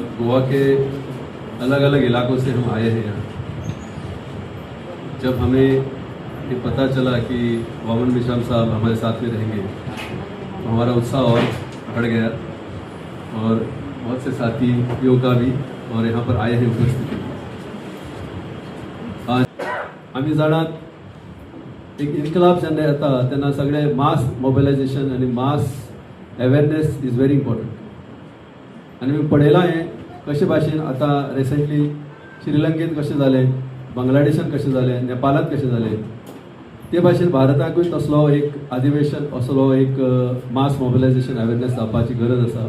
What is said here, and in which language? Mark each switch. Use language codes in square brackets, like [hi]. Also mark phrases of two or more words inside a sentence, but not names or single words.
[hi] गोवा के अलग अलग इलाकों से हम आए हैं यहाँ। जब हमें ये पता चला कि वामन मेश्राम साहब हमारे साथ में रहेंगे तो हमारा उत्साह और बढ़ गया और बहुत से साथियों का भी और यहाँ पर आए हैं उपस्थिति। [kok] आम्ही जाणात एक इन्कलाब जेन्ना येता तेन्ना सगळे [en] mass mobilisation [kok] आनी [en] mass awareness is very important. [kok] आनी मी पळयलां हें कशे भाशेन आतां रिसंटली श्रीलंकेत कशें जालें, बांगलादेशान कशें जालें, नेपाळांत कशें जालें, ते भाशेन भारताकूय तसलो एक अधिवेशन असलो एक [en] mass mobilisation awareness [kok] जावपाची गरज आसा।